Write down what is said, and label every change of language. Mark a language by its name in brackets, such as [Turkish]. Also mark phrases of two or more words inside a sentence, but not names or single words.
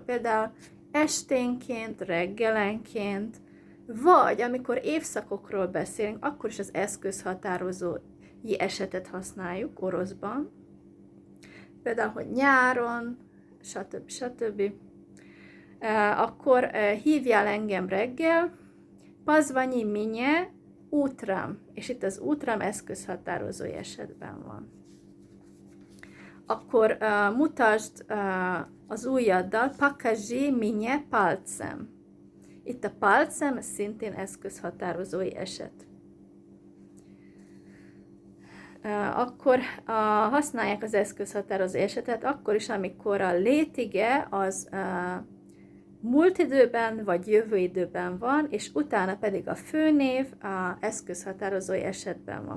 [Hungarian] Például esténként, reggelenként, vagy amikor évszakokról beszélünk, akkor is az eszközhatározói esetet használjuk oroszban. Például, hogy nyáron, stb. Akkor hívjál engem reggel, [Russian] позвони мне утром, [Hungarian] és itt az utrám eszközhatározói esetben van. Akkor mutasd az ujjaddal, [Russian] покажи мне пальцем. [Hungarian] Itt a palcem szintén eszközhatározói eset. Akkor használják az eszközhatározó esetet akkor is, amikor a létige az múlt időben vagy jövő időben van, és utána pedig a főnév a eszközhatározói esetben van.